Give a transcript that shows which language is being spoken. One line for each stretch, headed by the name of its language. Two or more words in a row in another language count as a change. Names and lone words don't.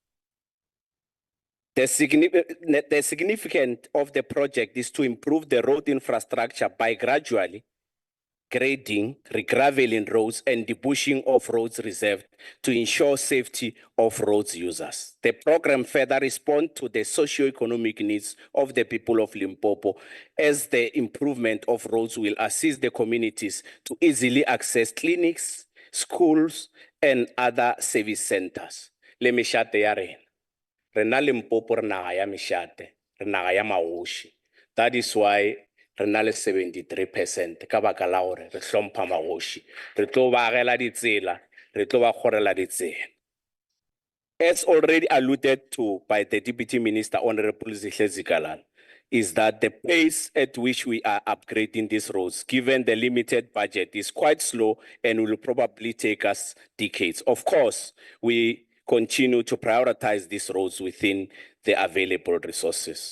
English: The significance of the project is to improve the road infrastructure by gradually grading, regraveling roads, and debushing of roads reserved to ensure safety of roads users. The program further responds to the socio-economic needs of the people of Limpopo, as the improvement of roads will assist the communities to easily access clinics, schools, and other service centers.
Northern Sotho: Le meshate ya rena. Rena Limpopo re naga ya meshate, re naga ya magoši.
English: That is why
Northern Sotho: Renale 73% ka baka la gore re hlompha magoši, re tlo ba agela ditsela, re tlo ba kgorela ditsela.
English: As already alluded to by the Deputy Minister, Honorable Zihle Zikalala, is that the pace at which we are upgrading these roads, given the limited budget, is quite slow and will probably take us decades. Of course, we continue to prioritize these roads within the available resources.